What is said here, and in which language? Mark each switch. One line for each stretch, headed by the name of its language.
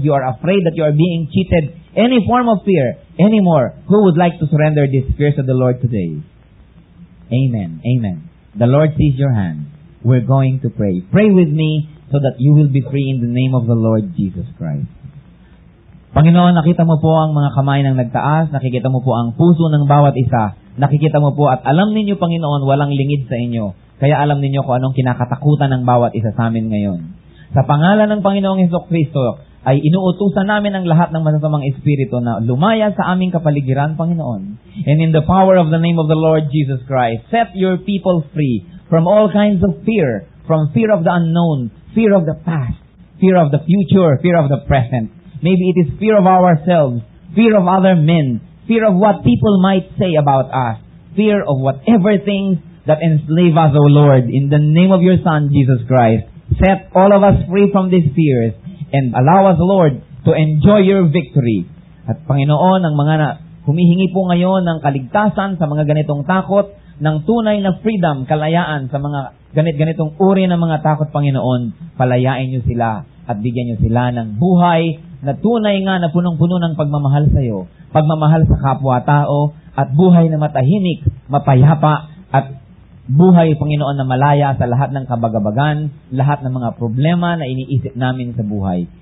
English: You are afraid that you are being cheated. Any form of fear anymore. Who would like to surrender these fears to the Lord today? Amen. Amen. The Lord sees your hand. We're going to pray. Pray with me so that you will be free in the name of the Lord Jesus Christ.
Filipino: Panginoon, nakita mo po ang mga kamay ng nagtaas, nakikita mo po ang puso ng bawat isa, nakikita mo po at alam ninyo, Panginoon, walang lingid sa inyo. Kaya alam ninyo kung anong kinakatakutan ng bawat isa sa amin ngayon. Sa pangalan ng Panginoong Hesukristo, ay inuutusan namin ang lahat ng masasamang espiritu na lumaya sa aming kapaligiran, Panginoon.
English: And in the power of the name of the Lord Jesus Christ, set your people free from all kinds of fear, from fear of the unknown, fear of the past, fear of the future, fear of the present. Maybe it is fear of ourselves, fear of other men, fear of what people might say about us, fear of whatever things that enslave us, O Lord. In the name of your Son, Jesus Christ, set all of us free from these fears and allow us, Lord, to enjoy your victory.
Filipino: At Panginoon, ang mga Humihingi po ngayon ng kaligtasan sa mga ganitong takot, ng tunay na freedom, kalayaan sa mga ganitong uri ng mga takot, Panginoon. Palayain niyo sila at bigyan niyo sila ng buhay na tunay nga na punong-puno ng pagmamahal sa iyo, pagmamahal sa kapwa-tao, at buhay na matahimik, mapayapa, at buhay, Panginoon, na malaya sa lahat ng kabagabagan, lahat ng mga problema na iniisip namin sa buhay.